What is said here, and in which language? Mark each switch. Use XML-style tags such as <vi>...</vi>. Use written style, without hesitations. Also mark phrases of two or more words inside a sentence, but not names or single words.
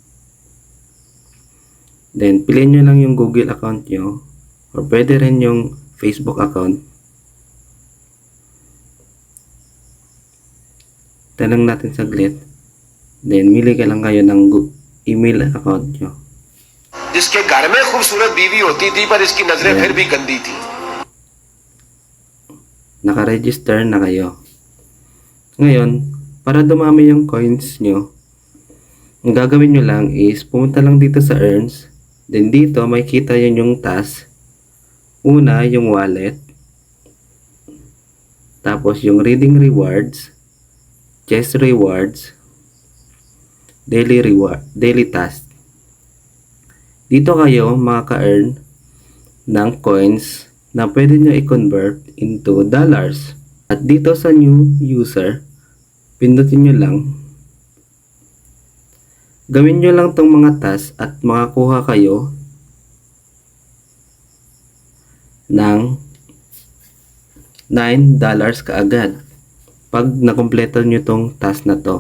<tl>Then, piliin nyo lang yung Google account nyo or pwede rin yung Facebook account. Tanong natin saglit. Then, mili ka lang kayo ng email account nyo.</tl> <hi>जिसके घर में खूबसूरत बीवी होती थी पर इसकी नजरें फिर भी गंदी थी।</hi> <tl>Naka-register na kayo. Ngayon, para dumami yung coins nyo, ang gagawin nyo lang is pumunta lang dito sa earns. Then dito may kita yun yung task. Una, yung wallet. Tapos yung</tl> <en>reading rewards, chest rewards, daily task.</en> <tl>Dito kayo makaka-earn ng coins na pwede nyo i-convert</tl> <en>into dollars.</en> <tl>At dito sa</tl> <en>new user,</en> <tl>pindutin nyo lang. Gawin nyo lang tong mga task at makakuha kayo ng $9 kaagad pag nakompleto nyo tong task na to.</tl>